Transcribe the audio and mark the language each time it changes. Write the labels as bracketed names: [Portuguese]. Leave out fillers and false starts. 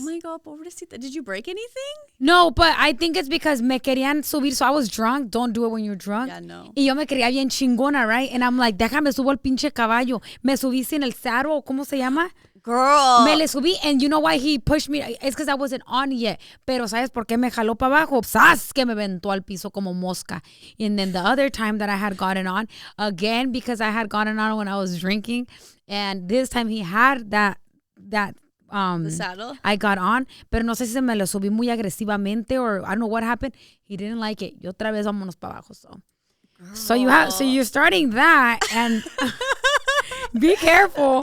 [English] Oh my God, pobrecita. Did you break anything? No, but I think it's because [Spanish] me querían subir. [English] So I was drunk. Don't do it when you're drunk. Yeah, no. [Spanish] Y yo me creía bien chingona, [English] right? And I'm like, [Spanish] déjame subo el pinche caballo. Me subí sin el saddle. ¿Cómo se llama? [English] Girl. [Spanish] Me le subí, [English] and you know why he pushed me? It's because I wasn't on yet. [Spanish] Pero ¿sabes por qué me jaló para abajo? ¡Sas! Que me aventó al piso como mosca. [English] And then the other time that I had gotten on, again, because I had gotten on when I was drinking, and this time he had that the saddle? I got on, [Spanish] pero no sé si se me lo subí muy agresivamente [English] or I don't know what happened. He didn't like it. [Spanish] Y otra vez vámonos para abajo. [English] So you're starting that, and Be careful.